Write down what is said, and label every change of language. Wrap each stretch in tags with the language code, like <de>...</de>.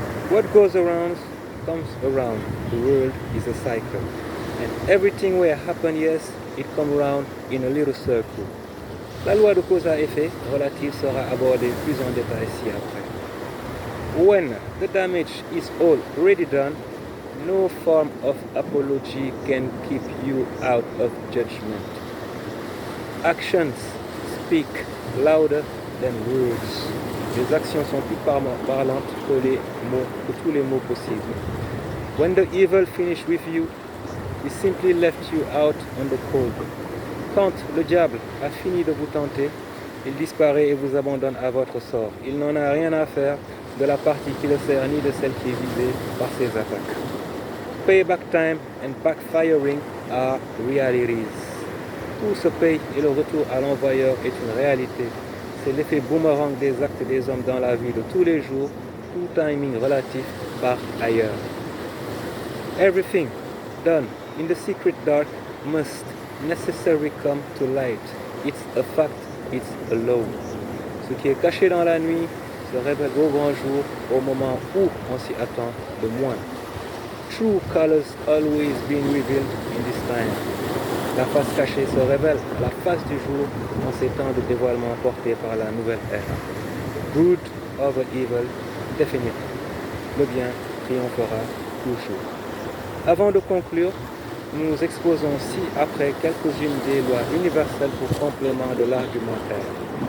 <en>What goes around comes around. The world is a cycle. And everything will happen, yes, it comes around in a little circle.</en> <fr>La loi de cause à effet relative sera abordée plus en détail ci-après.</fr> <en>When the damage is already done, no form of apology can keep you out of judgment. Actions speak louder than words.</en> <fr>Les actions sont plus parlantes que tous les mots possibles.</fr> <en>When the evil finished with you, he simply left you out on the cold.</en> <fr>Quand le diable a fini de vous tenter, il disparaît et vous abandonne à votre sort. Il n'en a rien à faire de la partie qui le sert ni de celle qui est visée par ses attaques.</fr> <en>Payback time and backfiring are realities.</en> <fr>Tout se paye et le retour à l'envoyeur est une réalité. C'est l'effet boomerang des actes des hommes dans la vie de tous les jours, tout timing relatif part ailleurs.</fr> <en>Everything done in the secret dark must necessarily come to light. It's a fact, it's a law.</en> <fr>Ce qui est caché dans la nuit se révèle au grand jour au moment où on s'y attend le moins.</fr> <en>True colors always being revealed in this time.</en> <fr>La face cachée se révèle à la face du jour en ces temps de dévoilement portés par la nouvelle ère.</fr> <en>Good over evil,</en> <fr>définitivement. Le bien triomphera toujours. Avant de conclure, nous exposons ci-après quelques-unes des lois universelles pour complément de l'argumentaire.</fr>